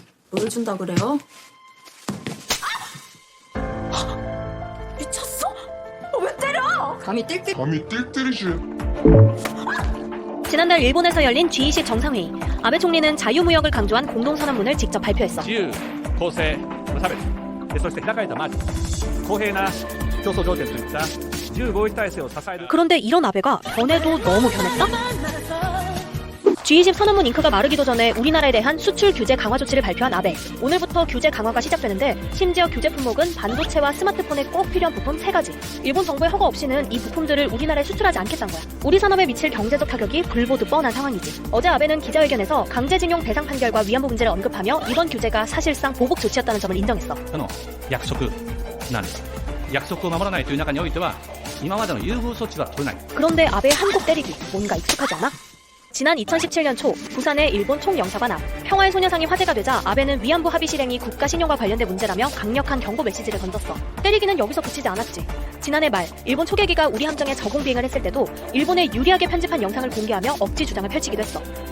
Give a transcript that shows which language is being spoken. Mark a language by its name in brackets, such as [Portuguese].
[Korean] 뭘 준다 그래요? 미쳤어? 왜 때려? 감히 띨띨 때리지. 지난달 일본에서 열린 G20 정상회의. 아베 총리는 자유무역을 강조한 공동선언문을 직접 발표했어. [Japanese] 自由、公正、無差別、そして開かれたマーケット、公平な競争条件といった自由貿易体制を支える [Korean] 그런데 이런 아베가 전에도 너무 변했다? G20 선언문 잉크가 마르기도 전에 우리나라에 대한 수출 규제 강화 조치를 발표한 아베. 오늘부터 규제 강화가 시작되는데 심지어 규제 품목은 반도체와 스마트폰에 꼭 필요한 부품 3가지. 일본 정부의 허가 없이는 이 부품들을 우리나라에 수출하지 않겠다는 거야. 우리 산업에 미칠 경제적 타격이 불보듯 뻔한 상황이지. 어제 아베는 기자회견에서 강제징용 배상 판결과 위안부 문제를 언급하며 이번 규제가 사실상 보복 조치였다는 점을 인정했어. [Japanese] 約束なんです。約束を守らないという中においては、今までの優遇措置は取れない。 [Korean] 그런데 아베의 한국 때리기 뭔가 익숙하지 않아? 지난 2017년 초 부산의 일본 총영사관 앞 평화의 소녀상이 화제가 되자 아베는 위안부 합의 실행이 국가신용과 관련된 문제라며 강력한 경고 메시지를 던졌어. 때리기는 여기서 그치지 않았지. 지난해 말 일본 초계기가 우리 함정에 저공 비행을 했을 때도 일본에 유리하게 편집한 영상을 공개하며 억지 주장을 펼치기도 했어.